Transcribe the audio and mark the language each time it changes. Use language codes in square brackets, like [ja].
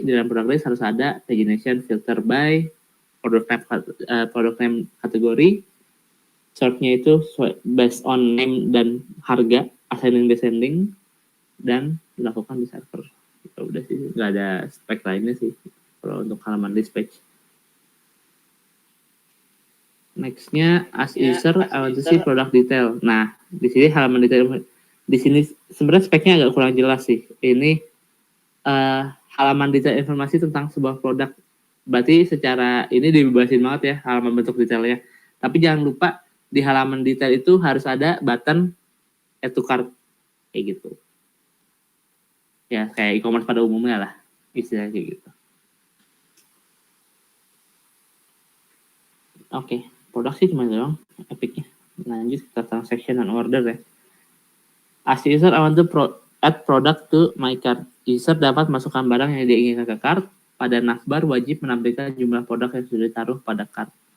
[id] Di dalam [en] product list [id] harus ada [en] pagination, filter by, product name kategori. [id] Shortnya itu based on name dan harga, ascending descending, dan dilakukan di server. Itu udah sih, nggak ada spek lainnya sih kalau untuk halaman list page. [en] Nextnya as user, I want to see product detail. [id] Nah, di sini halaman detail, di sini sebenarnya speknya agak kurang jelas sih. Ini halaman detail informasi tentang sebuah produk. Berarti secara ini dibebasin banget ya halaman bentuk detailnya. Tapi jangan lupa di halaman detail itu harus ada button add to cart kayak gitu. Ya kayak e-commerce pada umumnya lah, istilahnya kayak gitu. Oke, produk sih cuma doang Epicnya. Lanjut kita transaction dan order ya. [en] As user, I want to add product to my cart. [id] User dapat masukkan barang yang diinginkan ke cart. Pada navbar wajib menampilkan jumlah produk yang sudah ditaruh pada cart.